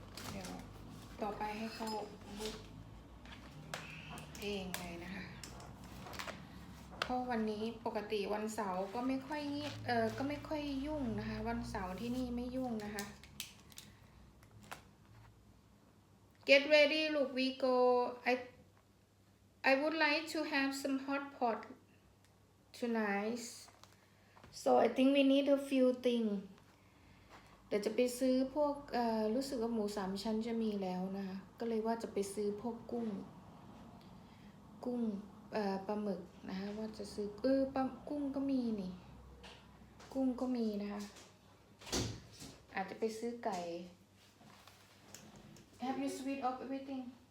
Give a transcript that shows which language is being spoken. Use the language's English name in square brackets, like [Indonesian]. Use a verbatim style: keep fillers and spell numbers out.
[Thai] เดี๋ยวต่อไปให้เขาบุ๊กเองเลยนะคะเพราะวันนี้ปกติวันเสาร์ก็ไม่ค่อยเออก็ไม่ค่อยยุ่งนะคะวันเสาร์ที่นี่ไม่ยุ่งนะคะ [English] Get ready, look, we go. I I would like to have some hot pot tonight. So I think we need a few thing. [Thai] เดี๋ยวจะไปซื้อพวกเอ่อรู้สึกว่าหมูสามชั้นจะมีแล้วนะคะก็เลยว่าจะไปซื้อพวกกุ้ง กุ้งเอ่อปลาหมึกนะคะว่าจะซื้อเออปลากุ้งก็มีนี่ กุ้งก็มีนะคะ อาจจะไปซื้อไก่ [English] Have you sweet of everything?